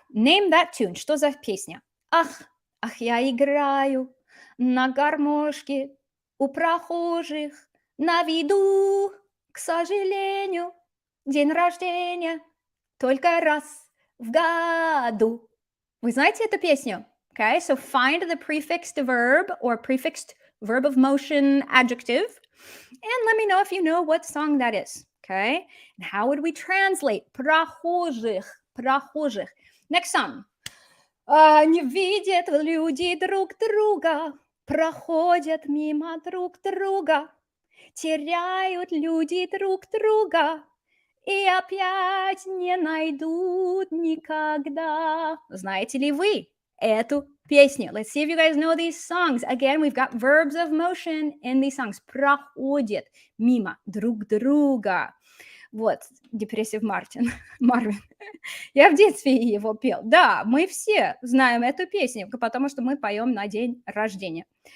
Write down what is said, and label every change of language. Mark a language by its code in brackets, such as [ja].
[en] Name that tune. [ru] Что за песня? Ах, я играю на гармошке у прохожих на виду. К сожалению, день рождения только раз в году. Вы знаете эту песню? [en] Okay, so find the prefixed verb or prefixed verb of motion adjective, and let me know if you know what song that is, okay? And how would we translate? Прохожих. Next song. [ru] Не видят люди друг друга, проходят мимо друг друга, теряют люди друг друга и опять не найдут никогда. Знаете ли вы эту песню? [en] Let's see if you guys know these songs. Again, we've got verbs of motion in these songs. [ru] Проходят мимо друг друга. Вот, Depressive Marvin. Я в детстве его пел. Да, мы все знаем эту песню, потому что мы поем на день рождения.